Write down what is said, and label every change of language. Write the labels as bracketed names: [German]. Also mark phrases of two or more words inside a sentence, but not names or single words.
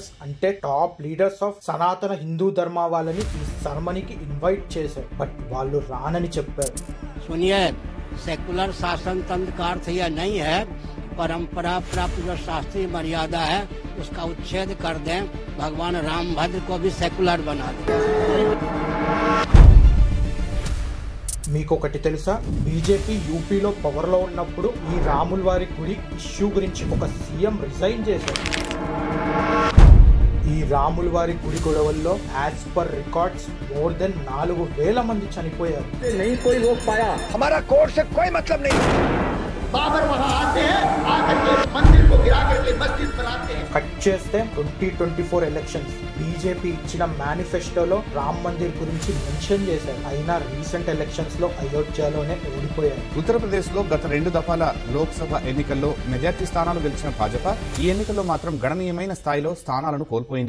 [Telugu] అంటే [English] top leaders of [Telugu] సనాతన హిందూ ధర్మ వాళ్ళని ఈ సెరమనీకి ఇన్వైట్ చేశారు. బట్ వాళ్ళు రానని చెప్పారు. [Hindi] सुनिए, सेकुलर शासन तंत्र का अर्थ यह नहीं है परंपरा प्राप्त जो शास्त्रीय मर्यादा है उसका उच्छेद कर दें, भगवान रामभद्र को भी सेकुलर बना दें। [Telugu] మీకు ఒకటి తెలుసా, బీజేపీ యూపీలో పవర్ లో ఉన్నప్పుడు ఈ రాముల వారి గుడి ఇష్యూ గురించి ఒక సీఎం రిజైన్ చేశారు. ఈ రాముల వారి గుడి గొడవల్లో [English] as per records more than [Telugu] 4000 మంది చనిపోయారు. [Hindi] हमारा कोर्ट से कोई मतलब नहीं। बाबर वहां आते हैं, आकर के मंदिर को गिरा करके मस्जिद बनाते हैं। [Telugu] కట్ చేస్తే 2024 ఎలక్షన్స్ బీజేపీ ఇచ్చిన మేనిఫెస్టోలో రామ్ మందిర్ గురించి మెన్షన్ చేశారు. అయినా రీసెంట్ ఎలక్షన్స్ లో అయోధ్యలోనే ఓడిపోయారు. ఉత్తరప్రదేశ్ లో గత 2 దఫాల లోక్సభ ఎన్నికల్లో మెజార్టీ స్థానాలు గెలిచిన భాజపా ఈ ఎన్నికల్లో మాత్రం గణనీయమైన స్థాయిలో స్థానాలను కోల్పోయింది.